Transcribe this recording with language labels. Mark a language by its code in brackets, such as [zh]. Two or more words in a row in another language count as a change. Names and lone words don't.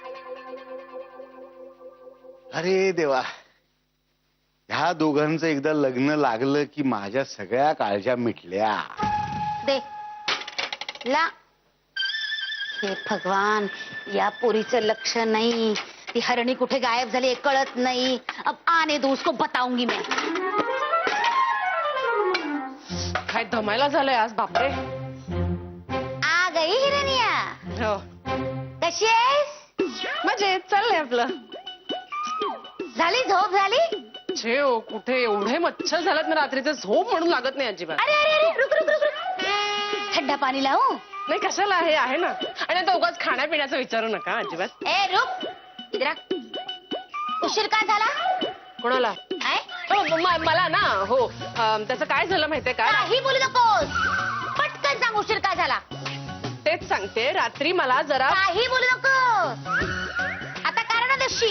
[mr] अरे देवा, ह्या दोघांचं एकदा लग्न लागलं की माझ्या सगळ्या काळज्या मिटल्या. दे ला. हे भगवान, या पोरीचं लक्ष नाही. ती हरणी कुठे गायब झाली हे कळत नाही. [hi] अब आने दो उसको बताऊंगी मैं. [mr] काय धमायला झालंय आज, बापरे. [hi] आ गई हिरनिया. [mr] हो, कशी आहेस? म्हणजे चाललंय आपलं. झाली झोप झाली? छे हो, कुठे एवढे मच्छर झालेत ना रात्रीचे, झोप म्हणून लागत नाही अजिबात. [hi] अरे अरे अरे रुक रुक रुक रुक. [mr] थंड पाणी लावू? नाही कशाला, आहे ना. आणि आता उगाच खाण्यापिण्याचं विचारू नका अजिबात. [hi] ए रुक इधर आ. [mr] उशीर का झाला? कोणाला? काय? हो, मला ना. हो, त्याचं काय झालं माहितीये का? काही बोलू नकोस. पटकन सांग उशीर का झाला? तेच सांगते, रात्री मला जरा. काही बोलू नकोस. आता कारण देशील.